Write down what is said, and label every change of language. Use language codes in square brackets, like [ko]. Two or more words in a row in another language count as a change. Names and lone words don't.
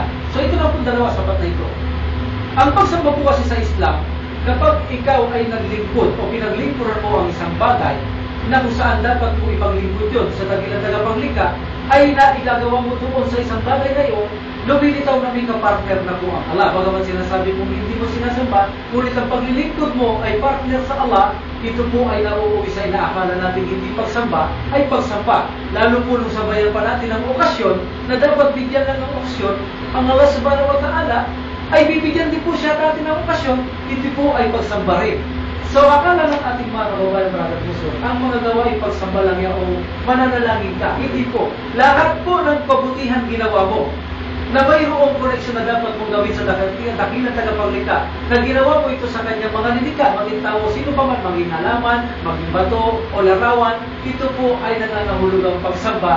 [tl] So ito na po dalawa, sapat na ito. Ang pagsamba po kasi sa Islam, kapag ikaw ay naglingkod o pinaglingkuran mo ang isang bagay na kung saan dapat mo ipaglingkod yun sa dakilang tagapanglikha, ay naigagawa mo doon sa isang bagay na yun, lumilitaw na may kapartner na po ang Allah. Bagaman sinasabi mo hindi mo sinasamba, ngunit ang paglilingkod mo ay partner sa Allah, ito po ay nauuwi sa inaakala natin hindi pagsamba, ay pagsamba. Lalo po nung sabayan pa natin ang okasyon na dapat bigyan ng okasyon, ang [ar] الله سبحانه وتعالى [tl] ay bibigyan din po siya natin ng okasyon, ito po ay pagsamba rin. So akala ng ating mga kababayan, brother puso, ang mga gawain pagsamba lang yan o mananalangin ka. Hindi po. Lahat po ng kabutihan ginawa mo na mayroong koneksyon na dapat mong gawin sa dakilang tagapaglikha, na ginawa mo ito sa kanyang mga nilikha, maging tao, sino pa man, maging halaman, maging bato o larawan, ito po ay nangangahulugang pagsamba.